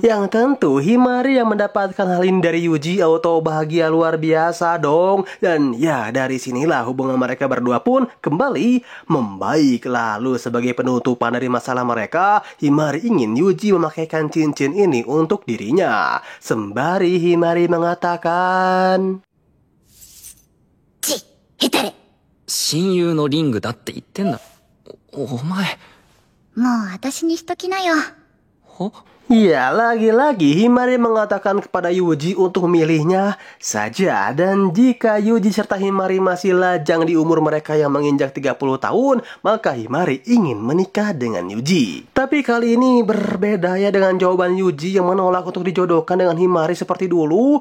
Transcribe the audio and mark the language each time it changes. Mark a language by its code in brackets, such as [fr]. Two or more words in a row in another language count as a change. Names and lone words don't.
[id] Yang tentu Himari yang mendapatkan hal ini dari Yuji auto bahagia luar biasa dong. Dan ya dari sinilah hubungan mereka berdua pun kembali membaik. Lalu sebagai penutupan dari masalah mereka, Himari ingin Yuji memakaikan cincin ini untuk dirinya. Sembari Himari mengatakan, [ja] 親友のリングだって言ってんだ。お前。もう私にしときなよ。は？ [id] ya lagi-lagi Himari mengatakan kepada Yuji untuk memilihnya saja. Dan jika Yuji serta Himari masih lajang di umur mereka yang menginjak 30 tahun, maka Himari ingin menikah dengan Yuji. Tapi kali ini berbeda ya dengan jawaban Yuji yang menolak untuk dijodohkan dengan Himari seperti dulu.